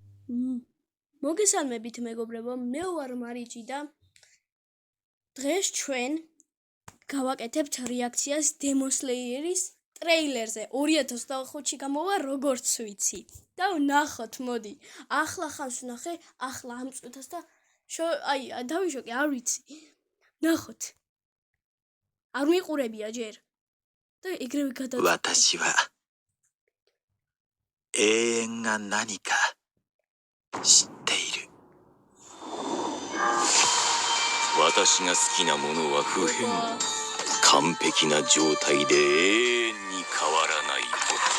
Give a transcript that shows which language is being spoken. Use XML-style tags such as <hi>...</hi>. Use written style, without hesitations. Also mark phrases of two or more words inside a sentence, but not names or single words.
<ka>მოგესალმებით მეგობრებო, მე ვარ მარიჭი და დღეს ჩვენ გავაკეთებთ რეაქციას Demon Slayer-ის ტრეილერზე. 2025-ში გამოვა, როგორც ვიცი. და ვნახოთ, მოდი. ახლა ხანს ვნახე, ახლა ამ წუთას და დავიშოკე, არ ვიცი. ვნახოთ. არ მიყურებია ჯერ. და ეგრევე გადავწყვეტ.</ka> <ja>私は永遠が何か知っている。私が好きなものは不変、完璧な状態で永遠に変わらないこと。</ja>